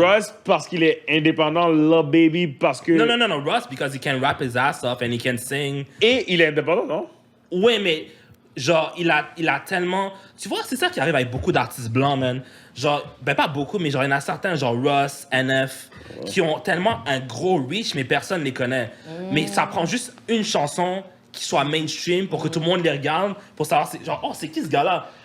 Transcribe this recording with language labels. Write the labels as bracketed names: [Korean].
[French] Russ parce qu'il est indépendant, Lil Baby parce que... [English] No, Russ, because he can rap his ass off and he can sing. [French] Et il est indépendant, non? Ouais, mais genre, il a tellement... Tu vois, c'est ça qui arrive avec beaucoup d'artistes blancs, man. Genre, ben pas beaucoup, mais genre, il y en a certains, genre Russ, NF, qui ont tellement un gros reach, mais personne ne les connaît. Mais ça prend juste une chanson qui soit mainstream pour que tout le monde les regarde, pour savoir, genre, oh, c'est qui ce gars-là?